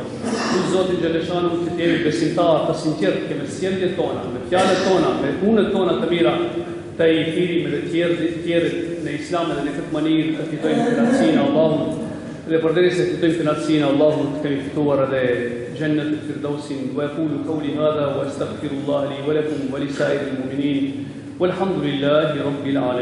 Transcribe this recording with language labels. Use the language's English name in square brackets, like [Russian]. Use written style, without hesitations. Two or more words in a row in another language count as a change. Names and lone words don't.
[Albanian] Lusë Zotin xhaleshanu që të jemi besimtarë të sinqertë me sjelljet tona, me fjalët tona, me punët tona të mira, të i thirrim edhe tjerët në Islam dhe në këtë mënyrë të fitojmë kënaqësinë e Allahut. Dhe përderisa të fitojmë kënaqësinë e Allahut, kemi fituar edhe [Arabic] جنة الفردوس. وأقول قولي هذا وأستغفر الله لي ولكم ولسائر المؤمنين والحمد لله رب العالمين.